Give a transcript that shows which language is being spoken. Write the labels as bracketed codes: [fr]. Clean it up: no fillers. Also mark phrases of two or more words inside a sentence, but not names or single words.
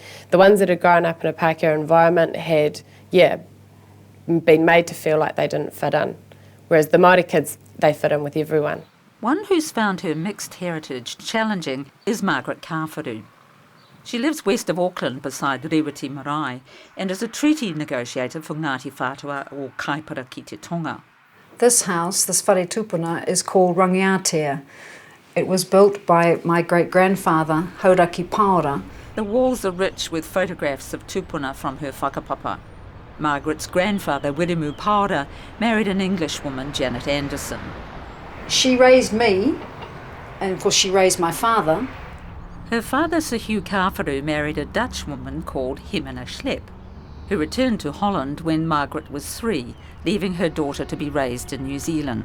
[en] The ones that had grown up in a Pākehā environment had, been made to feel like they didn't fit in, whereas the Māori kids, they fit in with everyone. One who's found her mixed heritage challenging is Margaret Kāwharu. She lives west of Auckland beside Rewiti Marae and is a treaty negotiator for Ngāti Whātua or Kaipara ki te Tonga. This house, this [mi] whare tupuna, [en] is called Rangiatea. It was built by my great-grandfather, Hauraki Paora. The walls are rich with photographs of tupuna from her whakapapa. Margaret's grandfather, Wiremu Paora, married an English woman, Janet Anderson. She raised me, and of course she raised my father. Her father, Sir Hugh Kāwharu, married a Dutch woman called Hemina Schlepp, who returned to Holland when Margaret was 3, leaving her daughter to be raised in New Zealand.